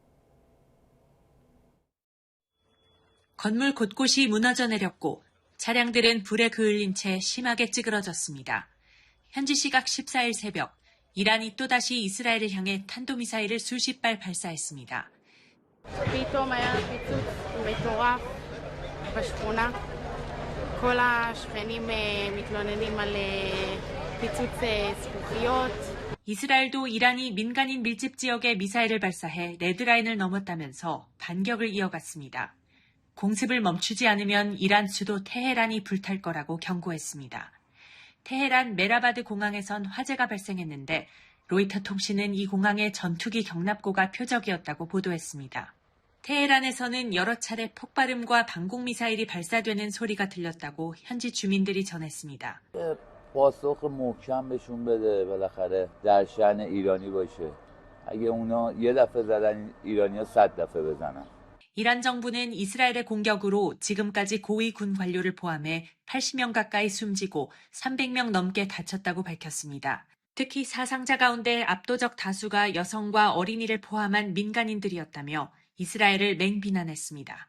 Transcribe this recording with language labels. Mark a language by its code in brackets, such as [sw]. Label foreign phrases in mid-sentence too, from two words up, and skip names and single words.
[ko] 건물 곳곳이 무너져 내렸고 차량들은 불에 그을린 채 심하게 찌그러졌습니다. 현지 시각 14일 새벽, 이란이 또다시 이스라엘을 향해 탄도미사일을 수십 발 발사했습니다. [he] פתאום היה פיצוץ מטורף בשכונה. כל השכנים מתלוננים על פיצוץ זכוכיות. [ko] 이스라엘도 이란이 민간인 밀집 지역에 미사일을 발사해 레드라인을 넘었다면서 반격을 이어갔습니다. 공습을 멈추지 않으면 이란 수도 테헤란이 불탈 거라고 경고했습니다. 테헤란 메라바드 공항에선 화재가 발생했는데 로이터 통신은 이 공항의 전투기 경납고가 표적이었다고 보도했습니다. 테헤란에서는 여러 차례 폭발음과 방공미사일이 발사되는 소리가 들렸다고 현지 주민들이 전했습니다. [fa] پاسخ محکم بهشون بده بالاخره در شأن ایرانی باشه. اگه اونا یه دفعه زدن ایرانی‌ها 100 دفعه بزنن. [ko] 이란 정부는 이스라엘의 공격으로 지금까지 고위 군 관료를 포함해 80명 가까이 숨지고 300명 넘게 다쳤다고 밝혔습니다. 특히 사상자 가운데 압도적 다수가 여성과 어린이를 포함한 민간인들이었다며 이스라엘을 맹비난했습니다.